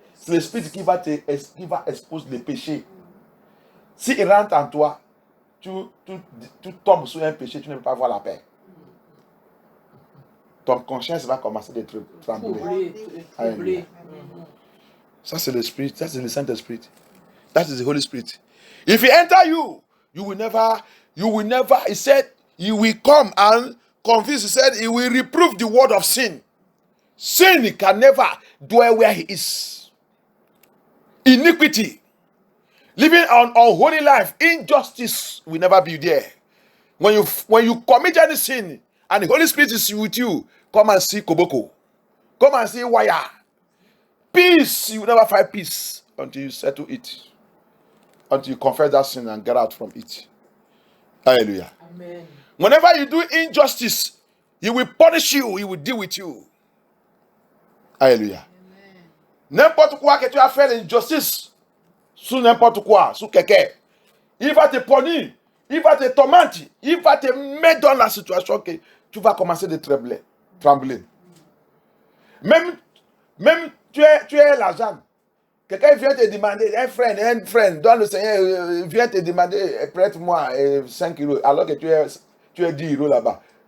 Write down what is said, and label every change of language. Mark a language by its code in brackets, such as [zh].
[fr] C'est l'esprit qui va exposer les péchés. S'il rentre en toi, tu tombes sur un péché, tu ne peux pas avoir la paix. Ton conscience va commencer à être trembler. Ça c'est l'esprit, ça c'est le Saint-Esprit. [en] That is the Holy Spirit. If he enter you, you will never, he said, he will come and convince, he said, he will reprove the word of sin. Sin can never dwell where he is. Iniquity, living an unholy life, injustice will never be there. When you commit any sin and the Holy Spirit is with you, come and see Koboko. Come and see Wire. Peace, you will never find peace until you settle it. Until you confess that sin and get out from it. Hallelujah. Amen. Whenever you do injustice, he will punish you, he will deal with you. [fr] Alléluia. N'importe quoi que tu as fait l'injustice, sous n'importe quoi, sous quelqu'un, il va te punir, il va te tourmenter, il va te mettre dans la situation que tu vas commencer de trembler. Même tu es l'argent. Quelqu'un vient te demander, un frère, dans le Seigneur, vient te demander, prête-moi 5 euros, alors que tu es 10 euros là-bas.